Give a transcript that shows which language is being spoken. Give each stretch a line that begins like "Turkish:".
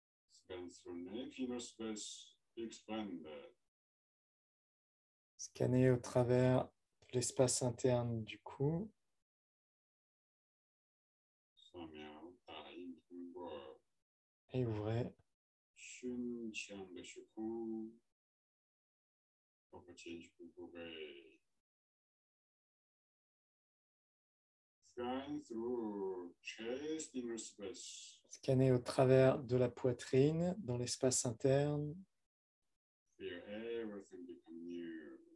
English: Scan through neck inner space. Expand.
French: Scanner au travers de l'espace interne du cou.
Chinese: 扫描打印通过
French: Et ouvrez.
Chinese: 胸腔的虚空，包括前胸部位。
English: Scan through chest inner space.
French: Scanner au travers de la poitrine, dans l'espace interne.
English: Feel everything become new.